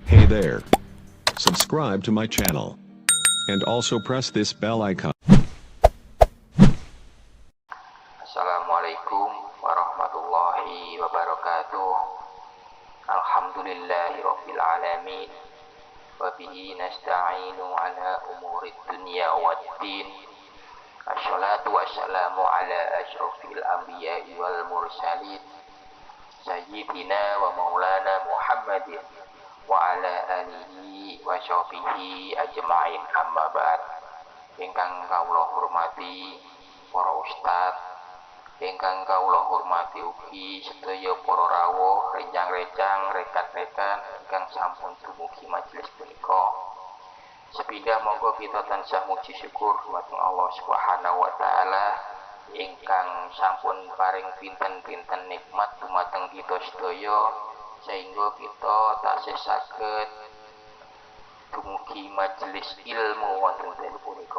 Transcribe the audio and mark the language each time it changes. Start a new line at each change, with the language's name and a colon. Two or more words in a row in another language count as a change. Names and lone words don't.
English: there. Subscribe to my channel. And also press this bell icon.
Arabic: السلام عليكم ورحمة الله وبركاته. الحمد لله رب العالمين. وبه نستعين على أمور الدنيا والدين. الصلاة والسلام على أشرف الأنبياء والمرسلين. سيدنا ومولانا محمد وعلى آله وصحبه أجمعين، أما بعد.
Javanese: Ingkang kawula hormati para ustad, ingkang kawula hormati ugi sedaya para rawuh, rencang-rencang, rekan-rekan ingkang sampun dumugi majelis punika. Sepindah monggo kita tansah muji syukur dumateng Allah
Arabic: سبحانه وتعالى
Javanese: ingkang sampun paring pinten-pinten nikmat dumateng kita sedaya sehingga kita taksih saged dumugi majelis ilmu wonten dalu punika.